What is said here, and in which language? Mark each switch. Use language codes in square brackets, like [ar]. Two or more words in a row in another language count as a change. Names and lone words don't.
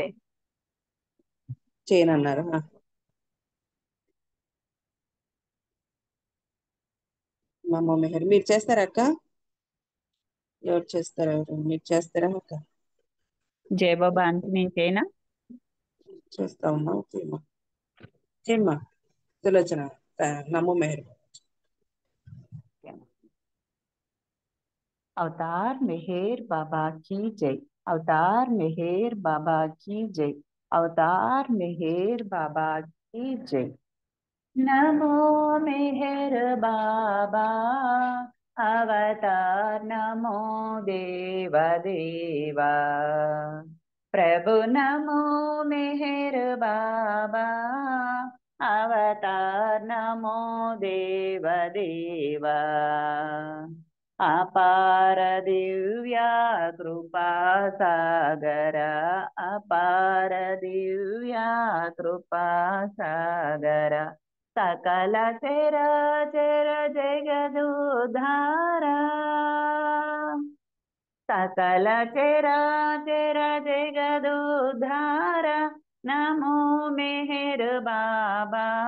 [te] చేయనన్నారా? నమో మెహర్ మీరు చేస్తారా అక్క? ఎవరు చేస్తారా? ఎవరు మీరు చేస్తారా అక్క? జై బాబా అంటే నేను చేయనా? చేస్తామమ్మా. చేయమ్మా చేయమ్మా సులోచన. నమో మెహర్. [hi] अवतार मेहर बाबा की जय। अवतार मेहर बाबा की जय। अवतार मेहर बाबा की जय। नमो मेहर बाबा अवतार नमो देव देवा। प्रभु नमो मेहर बाबा अवतार नमो देव देवा। [te] అపార దివ్యా కృపా సాగర అపార దివ్యా కృపా సాగర సకల చరాచర జగదుధార సకల చరాచర జగదుధార నమో మెహర్ బాబా